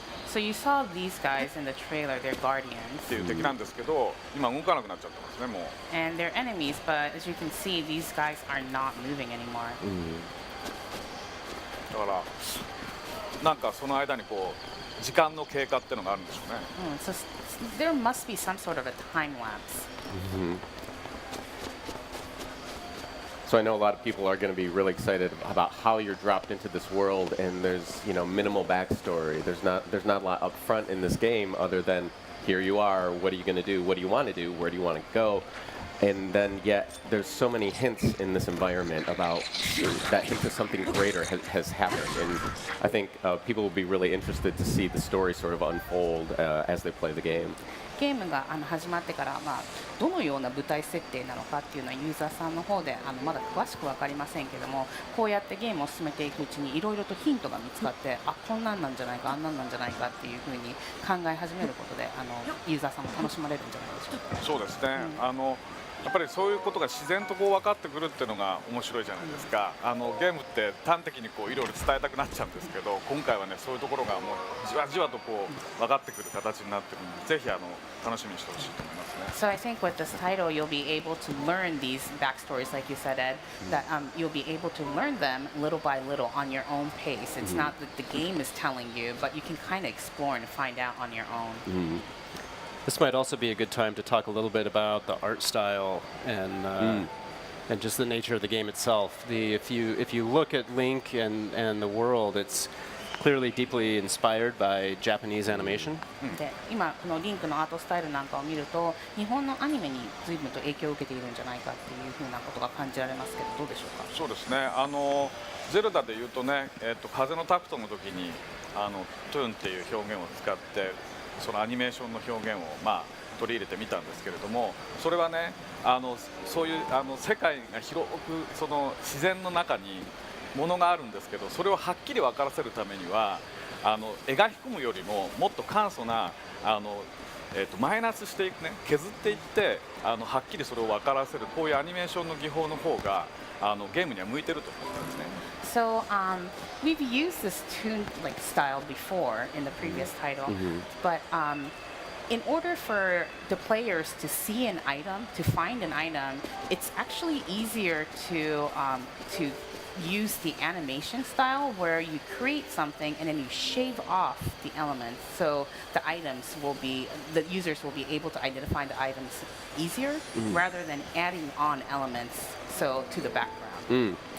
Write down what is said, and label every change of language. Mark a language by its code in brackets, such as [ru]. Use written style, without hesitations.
[en] So you saw these guys in the trailer, they're guardians. [ja] っていう敵なんですけど、今動かなくなっちゃってますねもう。 [en] And they're enemies, but as you can see, these guys are not moving anymore. [ja] だからなんかその間にこう時間の経過っていうのがあるんでしょうね。 [en] So there must be some sort of a time lapse. So I know a lot of people are going to be really excited about how you're dropped into this world, and there's minimal backstory. There's not a lot up front in this game other than here you are. What are you going to do? What do you want to do? Where do you want to go? And then yet there's so many hints in this environment about that hint of something greater has happened, and I think people will be really interested to see the story sort of unfold as they play the game. [ja] ゲームが始まってから、どのような舞台設定なのかっていうのはユーザーさんの方でまだ詳しく分かりませんけども、こうやってゲームを進めていくうちにいろいろとヒントが見つかって、こんなんなんじゃないか、あんなんなんじゃないかっていうふうに考え始めることでユーザーさんも楽しまれるんじゃないでしょうか。そうですね。やっぱりそういうことが自然とこう分かってくるっていうのが面白いじゃないですか。ゲームって端的にこういろいろ伝えたくなっちゃうんですけど、今回はねそういうところがもうじわじわとこう分かってくる形になってるので、ぜひ楽しみにしてほしいと思いますね。 [en] So I think with this title, you'll be able to learn these backstories, like you said, Ed. That you'll be able to learn them little by little on your own pace. It's not that the game is telling you, but you can kind of explore and find out on your own. This might also be a good time to talk a little bit about the art style and just the nature of the game itself. If you look at Link and the world, it's clearly deeply inspired by Japanese animation. [ja] で、今このリンクのアートスタイルなんかを見ると、日本のアニメに随分と影響を受けているんじゃないかっていうふうなことが感じられますけど、どうでしょうか。そうですね。ゼルダでいうとね、風のタクトの時にトゥーンっていう表現を使って。そのアニメーションの表現を取り入れてみたんですけれども、それはねそういう世界が広くその自然の中にものがあるんですけど、それをはっきり分からせるためには描き込むよりももっと簡素なマイナスしていくね、削っていってはっきりそれを分からせるこういうアニメーションの技法の方がゲームには向いてると思ったんですね。 [en] So we've used this tune like style before in the previous title, but in order for the players to see an item, to find an item, it's actually easier to use the animation style where you create something and then you shave off the elements, so the users will be able to identify the items easier rather than adding on elements to the background.